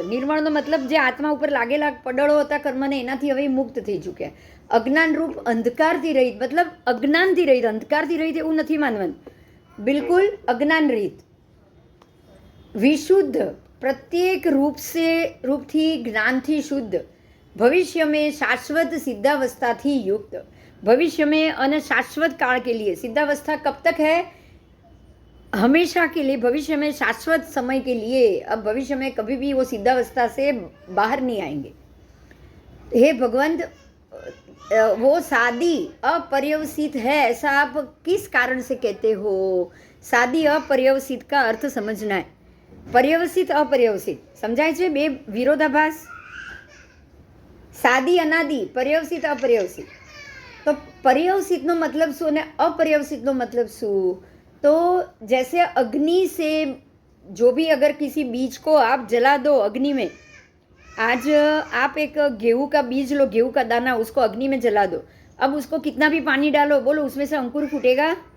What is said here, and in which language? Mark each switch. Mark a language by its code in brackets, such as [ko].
[gu] નિર્મળનો મતલબ જે આત્મા ઉપર લાગેલા પડળો હતા કર્મને એનાથી હવે મુક્ત થઈ ચૂક્યા. અજ્ઞાન રૂપ અંધકારથી રહિત, મતલબ અજ્ઞાનથી રહિત. અંધકારથી રહિત એવું નથી માનવાનું, બિલકુલ અજ્ઞાન રહિત. વિશુદ્ધ, प्रत्येक रूपથી જ્ઞાનથી શુદ્ધ. [hi] भविष्य में शाश्वत सिद्धावस्था थी युक्त. भविष्य में अन शाश्वत काल के लिए. सिद्धावस्था कब तक है? हमेशा के लिए. भविष्य में शाश्वत समय के लिए. अब भविष्य में कभी भी वो सिद्धावस्था से बाहर नहीं आएंगे. हे भगवंत, वो सादी अपर्यवसित है, ऐसा आप किस कारण से कहते हो? सादी अपर्यवसित का अर्थ समझना है. पर्यवसित अपर्यवसित समझाય [gu] છે? બે વિરોધાભાસ. સાદી અનાદિ, पर्यवसित अपर्यवसित. [hi] तो [gu] पर्यवसितનો मतलब શું અને अपर्यवसितનો मतलब શું? [hi] तो जैसे अग्नि से जो भी अगर किसी बीज को आप जला दो अग्नि में, आज आप एक गेहूं का बीज लो, गेहूं का दाना, उसको अग्नि में जला दो. अब उसको कितना भी पानी डालो, बोलो उसमें से अंकुर फूटेगा?